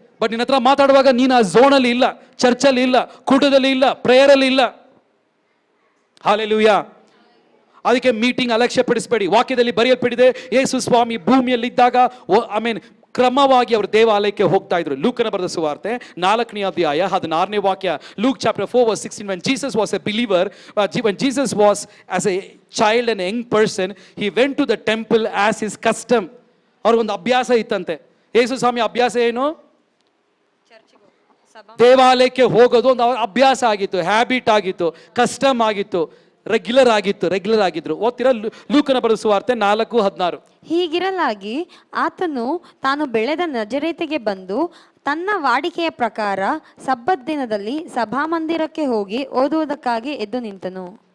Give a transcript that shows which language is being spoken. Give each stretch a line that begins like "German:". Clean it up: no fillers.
Kannada: But ನಿನ್ನ ಹತ್ರ ಮಾತಾಡುವಾಗ ನೀನು ಆ ಝೋನಲ್ಲಿ ಇಲ್ಲ, ಚರ್ಚಲ್ಲಿ ಇಲ್ಲ, ಕೂಟದಲ್ಲಿ ಇಲ್ಲ, ಪ್ರೇಯರಲ್ಲಿ ಇಲ್ಲ. ಹಾಲೆಲೂಯಾ. ಅದಕ್ಕೆ ಮೀಟಿಂಗ್ ಅಲಕ್ಷ್ಯ ಪಡಿಸಬೇಡಿ. ವಾಕ್ಯದಲ್ಲಿ ಬರೆಯಲ್ಪಟ್ಟಿದೆ, ಯೇಸು ಸ್ವಾಮಿ ಭೂಮಿಯಲ್ಲಿದ್ದಾಗ ಕ್ರಮವಾಗಿ ಅವರು ದೇವಾಲಯಕ್ಕೆ ಹೋಗ್ತಾ ಇದ್ರು. ಲೂಕನ ಬರೆದ ಸುವಾರ್ತೆ 4ನೇ ಅಧ್ಯಾಯ 16ನೇ ವಾಕ್ಯ.
English: Luke chapter 4 verse 16. When Jesus was a believer, when Jesus was as a child and a young person, he went to the temple as his custom.
Kannada: ಅವ್ರಿಗೊಂದು ಅಭ್ಯಾಸ ಇತ್ತಂತೆ. ಯೇಸು ಸ್ವಾಮಿ ಅಭ್ಯಾಸ ಏನು? ದೇವಾಲಯಕ್ಕೆ ಹೋಗೋದು ಒಂದು ಅವ್ರ ಅಭ್ಯಾಸ ಆಗಿತ್ತು, ಹ್ಯಾಬಿಟ್ ಆಗಿತ್ತು, ಕಸ್ಟಮ್ ಆಗಿತ್ತು, ರೆಗ್ಯುಲರ್ ಆಗಿದ್ರು. ಓದ್ತೀರಾ? ಲೂಕನ ಬರೆದ ಸುವಾರ್ತೆ 4:16. ಹೀಗಿರಲಾಗಿ ಆತನು ತಾನು ಬೆಳೆದ ನಜರೇತಿಗೆ ಬಂದು ತನ್ನ ವಾಡಿಕೆಯ ಪ್ರಕಾರ ಸಬ್ಬತ್ ದಿನದಲ್ಲಿ ಸಭಾಮಂದಿರಕ್ಕೆ ಹೋಗಿ ಓದುವುದಕ್ಕಾಗಿ ಎದ್ದು ನಿಂತನು.